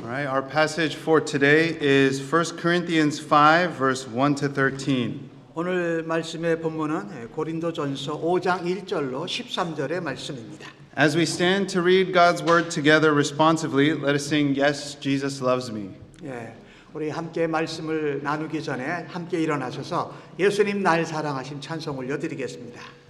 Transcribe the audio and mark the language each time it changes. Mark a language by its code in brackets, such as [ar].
[en] All right, our passage for today is 1 Corinthians 5, verse 1 to 13. [ko] 오늘 말씀의 본문은 고린도전서 5장 1절로 13절의 말씀입니다. [en] As we stand to read God's word together responsively, let us sing, Yes, Jesus loves me. [ko] 예, 우리 함께 말씀을 나누기 전에 함께 일어나셔서 예수님 날 사랑하심 찬송 올려드리겠습니다.